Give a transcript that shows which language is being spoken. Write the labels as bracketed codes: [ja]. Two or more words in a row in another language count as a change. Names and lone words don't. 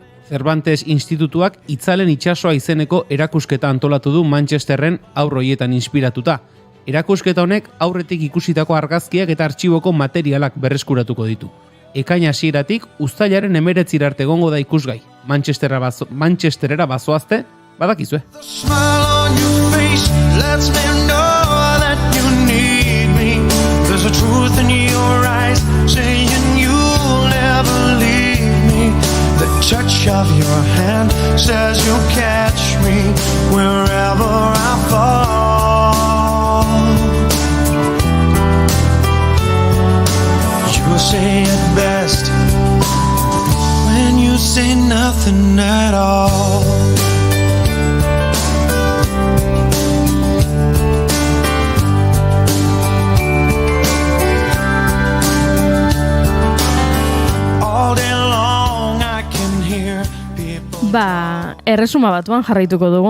[eu] Cervantes Institutuak Itzalen itsasoa izeneko erakusketa antolatu du Manchesterren haur horietan inspiratuta. Erakusketa honek aurretik ikusitako argazkiak eta artxiboko materialak berreskuratuko ditu. Ekaina hasieratik uztailaren 19 arte egongo da ikusgai. Manchesterera bazoazte, badakizue. [en] The smile on your face lets me know that you need me. There's a truth in your eyes saying you'll never leave me. The touch of your hand says you'll catch me wherever I fall. You say it best when you say nothing at all. [eu] Erresuma batuan jarraituko dugu.